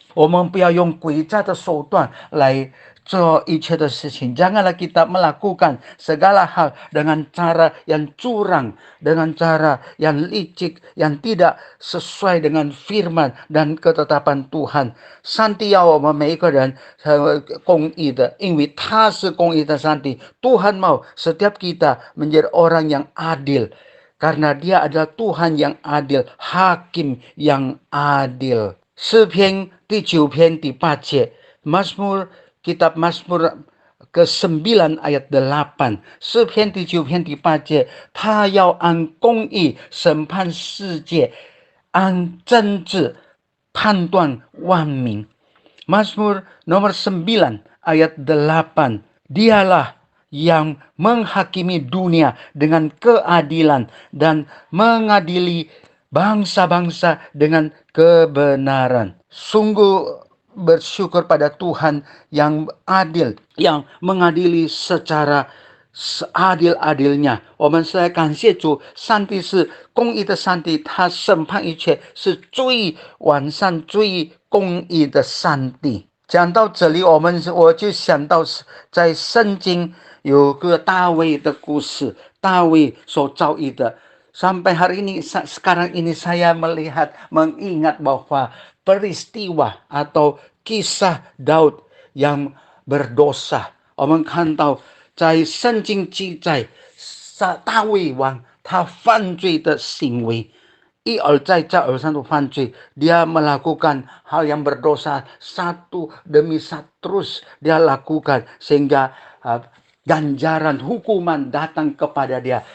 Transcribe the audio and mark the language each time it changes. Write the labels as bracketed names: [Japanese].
[Chinese] 我们不要用诡诈的手段来做一切的事情。 [Indonesian] Janganlah kita melakukan segala hal dengan cara yang curang, dengan cara yang licik, yang tidak sesuai dengan firman dan ketetapan Tuhan。 [Chinese] 上帝要我们每一个人公义的，因为他是公义的上帝。 [Indonesian] Tuhan mau setiap kita menjadi orang yang adil, karena Dia adalah Tuhan yang adil, hakim yang adil。 [Chinese] 诗篇第9篇第8节， [Indonesian] Mazmur kitab Mazmur ke-9 ayat 8。 [Chinese] 诗篇第9篇第8节， 他要按公义审判世界，按正直判断万民。 [Indonesian] Mazmur nomor 9 ayat 8， Dialah yang menghakimi dunia dengan keadilan dan mengadili bangsa-bangsa dengan kebenaran. Sungguh bersyukur pada Tuhan yang adil, yang mengadili secara seadil-adilnya。 [Chinese] 我们是来感谢主，上帝是公义的上帝，他审判一切，是最完善、最公义的上帝。讲到这里，我就想到在圣经有个大卫的故事，大卫所遭遇的。 [Indonesian] Sampai hari ini, sekarang ini saya mengingat bahwa peristiwa atau kisah Daud yang berdosa。 [Chinese] 我们看到在圣经记载大卫王他犯罪的行为，一而再再而三的犯罪。 [Indonesian] Dia melakukan hal yang berdosa satu demi satu terus dia lakukan, sehingga ganjaran hukuman datang kepada dia.